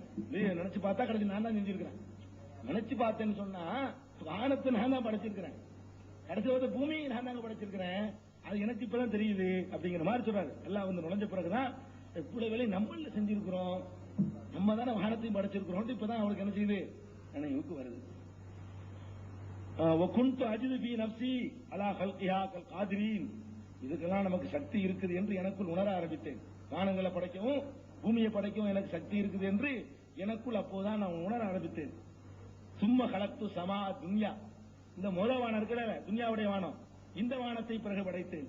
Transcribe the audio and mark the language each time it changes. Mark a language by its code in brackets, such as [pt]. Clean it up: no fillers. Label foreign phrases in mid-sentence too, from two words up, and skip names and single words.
[ta] நினைச்சு பார்த்தா கடைசி நான் தான் செஞ்சிருக்கிறேன். நினைச்சு பார்த்தேன்னு சொன்னா வானத்தை நான் தான் படைச்சிருக்கிறேன், கடைசி வந்து பூமியை நான் தாங்க படைச்சிருக்கிறேன். அது எனக்கு இப்பதான் தெரியுது அப்படிங்கிற மாதிரி சொல்றாரு. எல்லாம் வந்து நுழைஞ்ச பிறகுதான் இவ்வளவு வேலை நம்மள செஞ்சிருக்கிறோம், நம்ம தானே வானத்தையும் படைச்சிருக்கிறோம். இப்பதான் அவருக்கு என்ன செய்யுது, நினைவுக்கு வருது. [ar] وَكُنْتُ أَجِدُ فِي نَفْسِي عَلَى خَلْقِهَا كَالْقَادِرِينَ, [ta] இதுக்கெல்லாம் நமக்கு சக்தி இருக்குது என்று எனக்குள் உணர ஆரம்பித்தேன். வானங்களை படைக்கவும் பூமியை படைக்கவும் எனக்கு சக்தி இருக்குது என்று எனக்குள் அப்போதான் நான் உணர ஆரம்பித்தேன். [ar] ثم خلقت سماء الدنيا, [ta] இந்த முதல் வானம் இருக்கிற துன்யாவுடைய வானம், இந்த வானத்தை பிறகு படைத்தேன்.